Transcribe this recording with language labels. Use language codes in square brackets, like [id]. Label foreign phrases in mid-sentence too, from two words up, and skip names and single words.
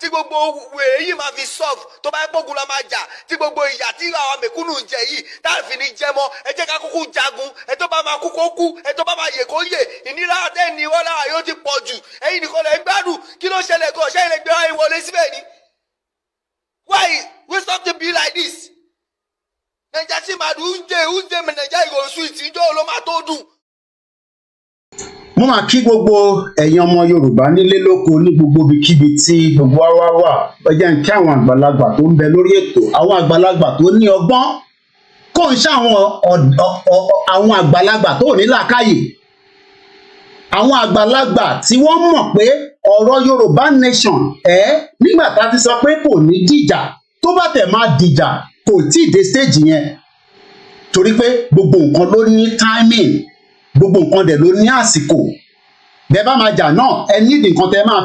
[yo] gbogbo èyí máa fi solve tó bá pọ̀ ogun la máa jà tí gbogbo ìyà tí àwọn mẹ̀kúnnù ń jẹ yìí táàfin ní jẹ mọ́ ẹ jẹ́ ká kúkú jagun ẹ tó bá máa kú kó kú ẹ tó bá máa yè kó yè ìnira àtẹ́ni wọ́n lára yóò ti pọ̀ jù ẹ̀yin nìkan lè gbádùn kí ló ṣẹlẹ̀ gan ṣẹ́yìn lè gbé wáyé wọlé síbẹ̀ ni [en] why we stop to be like this [yo] Naija sì máa dùn únjẹ Naija ìgòsù ìtìjọ́ ló máa tó dùn. mo máa kí gbogbo ẹ̀yin ọmọ Yorùbá nílé lóko ní gbogbo ibikíbi tí gbogbo wa wà ẹ jẹ́ n kí àwọn àgbàlagbà tó ń bẹ lórí ètò àwọn àgbàlagbà tó ní ọgbọ́n kò ń ṣe àwọn àgbàlagbà tó ní làákàyè àwọn àgbàlagbà tí wọ́n mọ̀ pé ọ̀rọ̀ Yorùbá nation nígbà tá a ti sọ pé kò ní dìjà tó bá tẹ̀ máa dìjà kò tí ì dé stage yẹn torí pé gbogbo nǹkan ló ní timing gbogbo nǹkan dẹ̀ ló ní àsìkò bẹ́ẹ̀ bá máa jà náà ẹ nídìí nǹkan tẹ́ máa